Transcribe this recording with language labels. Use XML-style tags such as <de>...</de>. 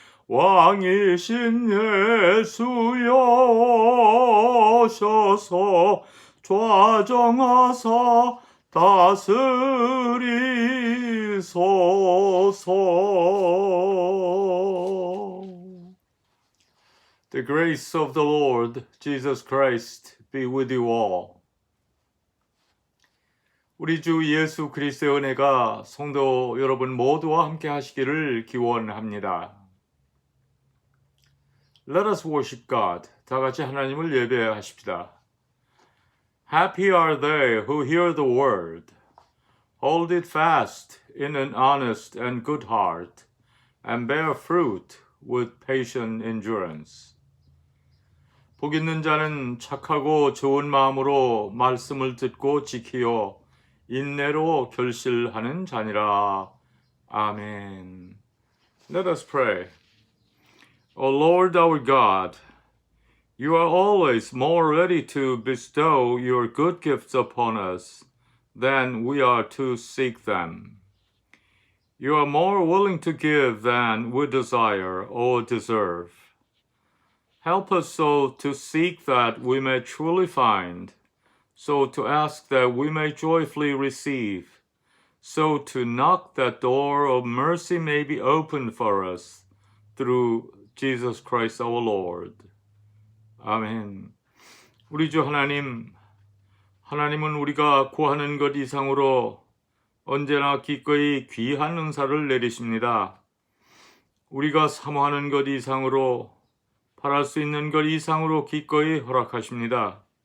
<ko>왕이신 예수여 오셔서 좌정하사 다스리소서.</ko> <en>The grace of the Lord Jesus Christ be with you all.</en> <ko>우리 주 예수 그리스도의 은혜가 성도 여러분 모두와 함께 하시기를 기원합니다.</ko> <en>Let us worship God.</en> <ko>다 같이 하나님을 예배하십시다.</ko> <en>Happy are they who hear the word, hold it fast in an honest and good heart, and bear fruit with patient endurance.</en> <ko>복 있는 자는 착하고 좋은 마음으로 말씀을 듣고 지키어 인내로 결실하는 자니라.</ko> <en>아멘. Let us pray. O Lord our God, you are always more ready to bestow your good gifts upon us than we are to seek them. You are more willing to give than we desire or deserve. Help us so to seek that we may truly find, so to ask that we may joyfully receive, so to knock that door of mercy may be opened for us through Jesus Christ our Lord.</en> <ko>아멘. 우리 주 하나님은 우리가 구하는 것 이상으로 언제나 기꺼이 귀한 은사를 내리십니다. 우리가 사모하는 것 이상으로 바랄 수 있는 것 이상으로 기꺼이 허락하십니다.</ko>